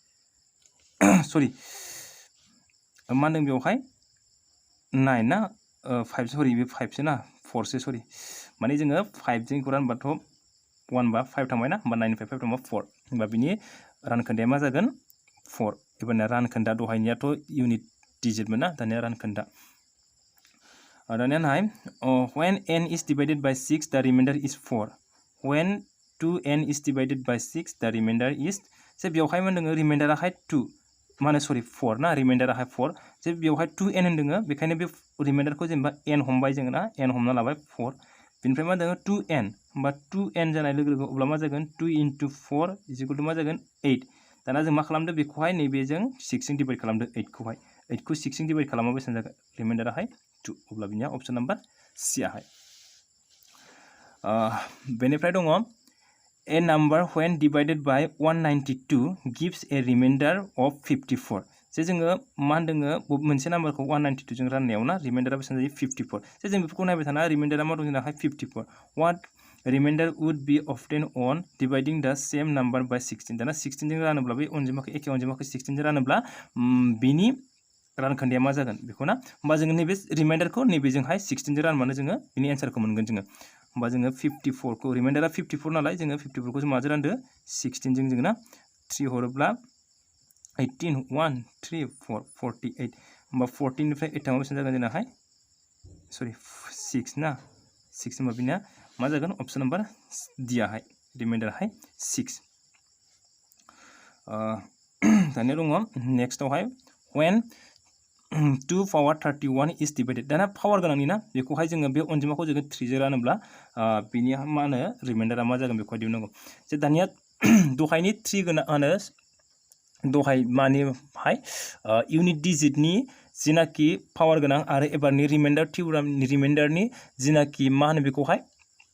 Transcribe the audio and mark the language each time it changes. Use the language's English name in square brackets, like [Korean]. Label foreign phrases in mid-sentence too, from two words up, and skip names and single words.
[Bodo] सरि मा होनदों बेवहाय 9 ना 5 सरि बे 5 सो ना 4 सो सरि माने जोङो 5 जों रानबाथ' 1 बा 5 थांबाय ना होमबा 9 निफ्राय 5 थांबा 4 होमबा बिनि रानखोन्दाया मा जागोन 4 एबारना रानखोन्दा दहायनियाथ' [English] unit digitmon [Bodo] ना दानिया रानखोन्दा दानिया नाय [English] when n is divided by 6 the remainder is 4 when 2n is divided by 6 the remainder is [Bodo] जे बेवहाय मा होनदों रिमाइन्डाराहाय 2 माने सरि 4 ना रिमाइन्डाराहाय 4 जे बेवहाय 2n होनदों बेखायनो बे रिमाइन्डारखौ जेनेबा n हमबाय जोङो ना n हमना लाबाय 4 बिनिफ्राय मा होनदों 2n होमबा 2n जानाय लोगो लोगो अब्ला मा जागोन 2 × 4 = मा जागोन 8 दाना जों मा खालामदो बेखौहाय नैबेजों 6 जों डिवाइड खालामदो 8 खौ 6 जों डिवाइड खालामबा बेसेबां जागोन रिमाइन्डाराहाय 2 अब्ला बिनिया [English] option number C [Bodo] आहाय बेनिफ्राय दङ [English] a number when divided by 192 gives a remainder of 54 [Bodo] जे जोङो मा होनदों मोनसे नाम्बारखौ 192 जों राननायाव ना रिमाइन्डारा बेसेबां जायो 54 जे जों बेफोरखौ नायबाय थाना रिमाइन्डारा मा दं जोंनाहाय 54 [English] what remainder would be obtained on dividing the same number by 16 [Bodo] दाना 16 जों रानोब्ला बे अनजिमाखौ एखे अनजिमाखौ 16 जों रानोब्ला बिनि रानखोन्दाया मा जागोन बेखौ ना होमबा जोङो नैबे रिमाइन्डारखौ नैबेजोंहाय 16 जों रानबानो जोङो बिनि एन्सारखौ मोनगोन जोङो होमबा जोङो 54 खौ रिमाइन्डारा 54 नालाय जोङो 54 खौ जों माजों रानदो 16 जों जोङो ना 3 हरोब्ला 18 1 3 4 48 होमबा 14 निफ्राय 8 थांबा बेसेबां जागोन जोंनाहाय सरि 6 ना 6 होमबा बिनिया मा जागोन [English] option number D [Bodo] आहाय रिमाइन्डाराहाय 6 दानिया दङ नेक्स्टआवहाय [English] when 2 power 31 is divided [Bodo] दाना पावार गोनांनि ना बेखौहाय जोङो बे अनजिमाखौ जोङो 3 जों रानोब्ला बिनि मा होनो रिमाइन्डारा मा जागोन बेखौहाय दिहुननांगौ जे दानिया दहायनि 3 गोनाङानो दहाय मानिहाय [English] unit digitni [Bodo] जिनाखि पावार गोनां आरो एबारनि [English] remainder theoremni [Bodo] रिमाइन्डारनि जिनाखि मा होनो बेखौहाय